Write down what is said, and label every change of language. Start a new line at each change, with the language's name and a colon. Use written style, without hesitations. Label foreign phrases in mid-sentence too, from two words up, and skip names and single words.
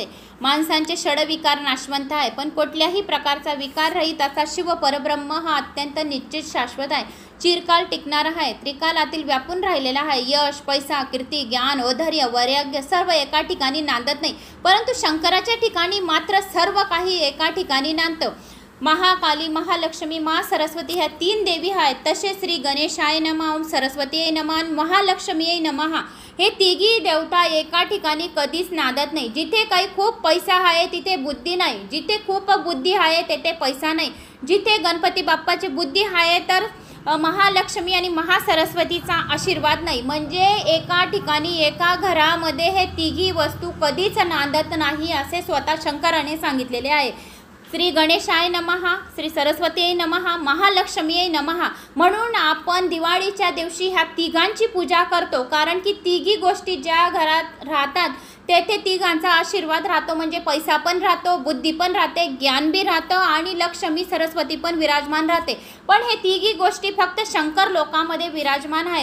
Marathi: माणसांचे षडविकार नाशवंत आहे, पण कुठल्याही प्रकारचा विकार रहित असा शिव परब्रह्म हा अत्यंत निश्चित शाश्वत आहे, चिरकाल टिकणारा आहे, त्रिकालातील व्यापून राहिलेला आहे. यश, पैसा, कीर्ती, ज्ञान, औदार्य, वैराग्य सर्व एका ठिकाणी नांदत नाही, परंतु शंकराच्या ठिकाणी मात्र सर्व काही एका ठिकाणी नांदतं. महाकाली, महालक्ष्मी, सरस्वती ह्या 3 देवी आहेत.
Sanskrit: तसेच श्री गणेशाय नमः, ओम सरस्वतीये नमः, महालक्ष्मीये नमः.
Marathi: हे तिघी देवता एका ठिकाणी कधीच नांदत नाही. जिथे काही खूप पैसा आहे तिथे बुद्धी नाही, जिथे खूप बुद्धी आहे तेथे पैसा नाही. जिथे गणपती बाप्पाची बुद्धी आहे तर महालक्ष्मी आणि महासरस्वतीचा आशीर्वाद नाही. म्हणजे एका ठिकाणी एका घरामध्ये हे तिघी वस्तू कधीच नांदत नाही असे स्वतः शंकराने सांगितलेले आहे.
Sanskrit: श्री गणेशाय नमः, श्री सरस्वतीये नमः, महालक्ष्मीये नमः.
Marathi: म्हणून आपण दिवाळीच्या दिवशी ह्या तिघांची पूजा करतो. कारण की तिघी गोष्टी ज्या घरात राहतात तेथे तिघांचा आशीर्वाद राहतो. म्हणजे पैसा पण राहतो, बुद्धी पण राहते, ज्ञान बी राहतं आणि लक्ष्मी सरस्वती पण विराजमान राहते. पण हे तिघी गोष्टी फक्त शंकर लोकामध्ये विराजमान आहेत.